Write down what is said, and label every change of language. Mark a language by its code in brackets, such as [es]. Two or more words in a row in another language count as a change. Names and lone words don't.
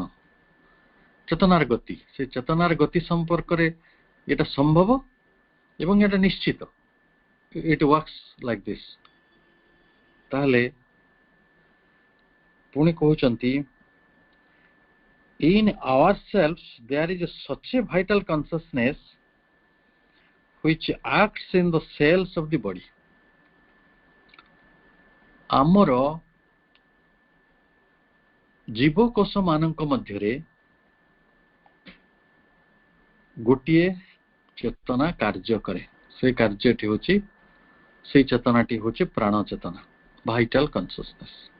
[or] ଚେତନାର ଗତି, ସେ ଚେତନାର ଗତି ସମ୍ପର୍କରେ ଏଟା ସମ୍ଭବ ଏବଂ ଏଟା ନିଶ୍ଚିତ, [en] it works like this. [or] ତାହେଲେ ପୁଣି କହୁଛନ୍ତି [en] in ourselves there is such a vital consciousness which acts in the cells of the body। [or] ଆମର ଜୀବକୋଷ ମାନଙ୍କ ମଧ୍ୟରେ ଗୋଟିଏ ଚେତନା କାର୍ଯ୍ୟ କରେ। ସେଇ କାର୍ଯ୍ୟଟି ହେଉଛି, ସେଇ ଚେତନାଟି ହେଉଛି ପ୍ରାଣ ଚେତନା, [en] vital consciousness.